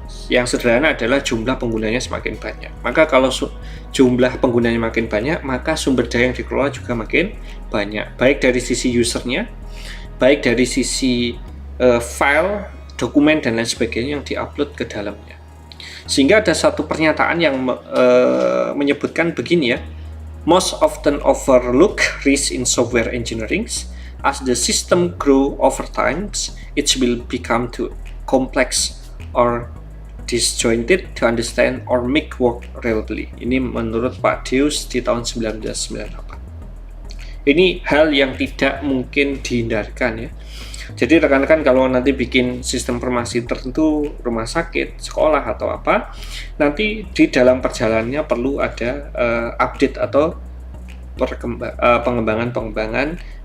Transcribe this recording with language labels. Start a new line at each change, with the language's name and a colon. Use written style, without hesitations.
Indonesian: Yang sederhana adalah jumlah penggunanya semakin banyak. Maka kalau jumlah penggunanya makin banyak, maka sumber daya yang dikelola juga makin banyak. Baik dari sisi usernya, baik dari sisi file, dokumen, dan lain sebagainya yang diupload ke dalamnya. Sehingga ada satu pernyataan yang menyebutkan begini ya,
English: most often overlooked risk in software engineering, as the system grow over time, it will become too complex or disjointed to understand or make work reliably.
Indonesian: Ini menurut Pak Deus di tahun 1998. Ini hal yang tidak mungkin dihindarkan ya. Jadi rekan-rekan kalau nanti bikin sistem informasi tertentu, rumah sakit, sekolah atau apa, nanti di dalam perjalanannya perlu ada update atau pengembangan